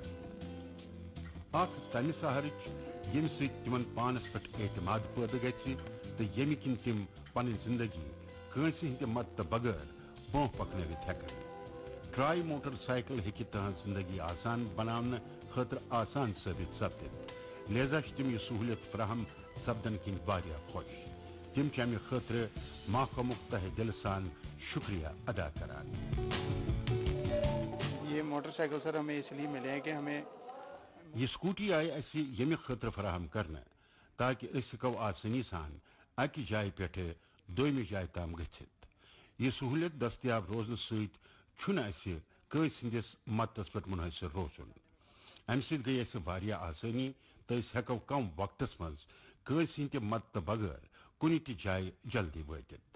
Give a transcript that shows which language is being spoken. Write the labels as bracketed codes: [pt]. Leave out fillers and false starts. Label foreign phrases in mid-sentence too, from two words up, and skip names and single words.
[ks] اکھ تمہِ سہارٕچ ییٚمہِ سۭتۍ تِمن پانس پٮ۪ٹھ اعتماد پٲدٕ گژھِ تہٕ ییٚمہِ کِنۍ تِم پنٕنۍ زندگی کٲنٛسہِ ہٕنٛدِ مدتہٕ بغٲر برٛونٛہہ پکنٲوِتھ ہٮ۪کن. [en] tri motor cycle [ks] ہیکہِ تہنٛز زندگی آسان بناونہٕ خٲطرٕ آسان ثٲبت سپدِتھ لہذا چھِ تِم یہِ سہوٗلیت فراہم سپدن کِنۍ واریاہ خۄش تِم چھِ امہِ خٲطرٕ محکمُک تہہِ دِلہٕ سان شکریہ ادا کران. [ur] یہ [en] motor cycle [ur] سر ہمیں اس لیے ملے ہیں کہ ہمیں [ks] یہ سکوٹی آئی اسی ییٚمہِ خٲطرٕ فراہم کرنہٕ تاکہ أسۍ ہیٚکو آسٲنی سان اکہِ جایہِ پٮ۪ٹھٕ دوٚیمہِ جایہِ تام گٔژھِتھ. یہ سہوٗلیت دٔستیاب روزنہٕ سۭتۍ چھُنہٕ اَسہِ کٲنٛسہِ ہٕنٛدِس مدتس پٮ۪ٹھ منحصر روزُن. امہِ سۭتۍ گٔیہِ اَسہِ واریاہ آسٲنی تہٕ أسۍ ہیٚکو کم وقتس منٛز کٲنٛسہِ ہٕنٛدِ مدتہٕ بغٲر کُنہِ تہِ جایہِ جلدی وٲتِتھ.